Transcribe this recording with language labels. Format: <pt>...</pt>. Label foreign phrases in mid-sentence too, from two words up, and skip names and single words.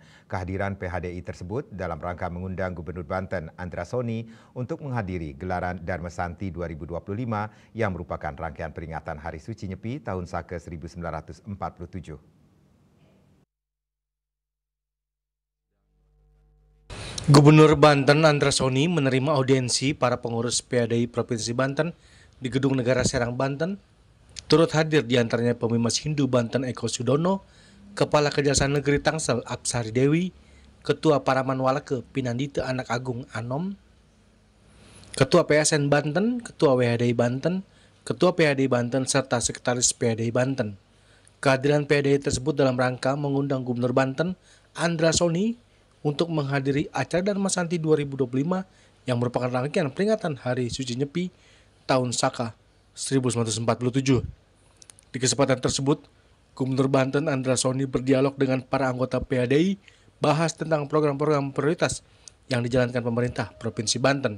<id>Kehadiran PHDI tersebut dalam rangka mengundang Gubernur Banten Andra Soni untuk menghadiri gelaran Dharma Santi 2025 yang merupakan rangkaian peringatan Hari Suci Nyepi tahun Saka 1947. Gubernur Banten Andra Soni menerima audiensi para pengurus PHDI Provinsi Banten di Gedung Negara Serang, Banten. Turut hadir diantaranya Pemimas Hindu Banten Eko Sudono, Kepala Kejaksaan Negeri Tangsel Apsari Dewi, Ketua Paraman Walake Pinandita Anak Agung Anom, Ketua PSN Banten, Ketua WHDI Banten, Ketua PHDI Banten, serta Sekretaris PHDI Banten. Kehadiran PHDI tersebut dalam rangka mengundang Gubernur Banten Andra Soni untuk menghadiri acara Dharma Santi 2025 yang merupakan rangkaian peringatan Hari Suci Nyepi tahun Saka 1947. Di kesempatan tersebut, Gubernur Banten Andra Soni berdialog dengan para anggota PHDI bahas tentang program-program prioritas yang dijalankan pemerintah Provinsi Banten.</id>